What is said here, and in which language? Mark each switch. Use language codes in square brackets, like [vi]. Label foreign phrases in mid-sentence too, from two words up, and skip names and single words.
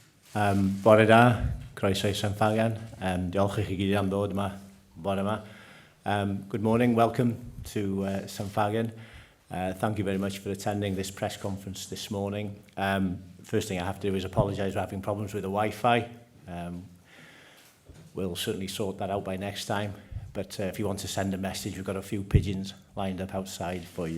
[cy] Bore da, croeso I Sanfagan. Diolch I chi gyd am ddod yma, bore yma. [en] Good morning, welcome to Sanfagan. Thank you very much for attending this press conference this morning. First thing I have to do is apologise for having problems with the Wi-Fi. We'll certainly sort that out by next time. But if you want to send a message, we've got a few pigeons lined up outside for you.